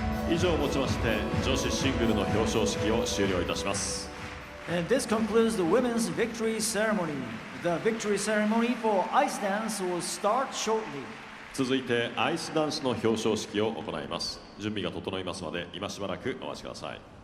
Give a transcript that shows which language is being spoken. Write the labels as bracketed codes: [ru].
[ja] 以上をもちまして女子シングルの表彰式を終了いたします。 [en] And this concludes the women's victory ceremony. The victory ceremony for ice dance will start shortly. [ja] 続いてアイスダンスの表彰式を行います。準備が整いますので今しばらくお待ちください。